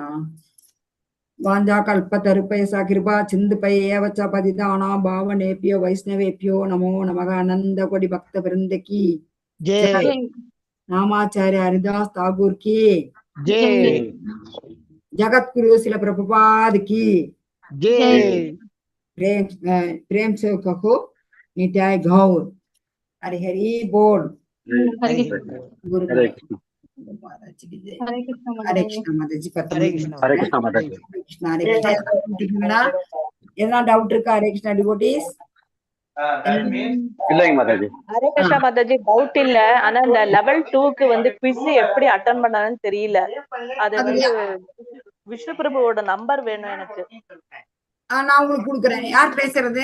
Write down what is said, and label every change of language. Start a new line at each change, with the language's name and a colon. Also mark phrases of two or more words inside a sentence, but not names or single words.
Sanskrit: वाञ्छा कल्पतरुभ्यश्च कृपा सिन्धुभ्य एव च पतितानां पावनेभ्यो वैष्णवेभ्यो नमो नमः.
Hindi: अनंत कोटि भक्त वृंद की जय। नामाचार्य हरिदास ठाकुर की जय. जगद्गुरु श्रील प्रभुपाद की जय. प्रेम से कहो नित्याय गौर. हरि हरि बोल. गुरु हरे कृष्ण माताजी. हरे कृष्ण माताजी. हरे कृष्ण माताजी. हरे कृष्ण.
Tamil: எதனா டவுட் இருக்கா? ஹரே கிருஷ்ணா டிவோட்டீஸ். இல்லைங்க மாதாஜி. ஹரே கிருஷ்ணா மாதாஜி, டவுட் இல்ல. ஆனா இந்த லெவல் 2க்கு வந்து குவிஸ் எப்படி அட்டெண்ட் பண்ணான்னு தெரியல. அது வந்து விஷ்ணு பிரபுவோட நம்பர் வேணும் எனக்கு. நான் உங்களுக்கு கொடுக்குறேன். யார் பேசுறது?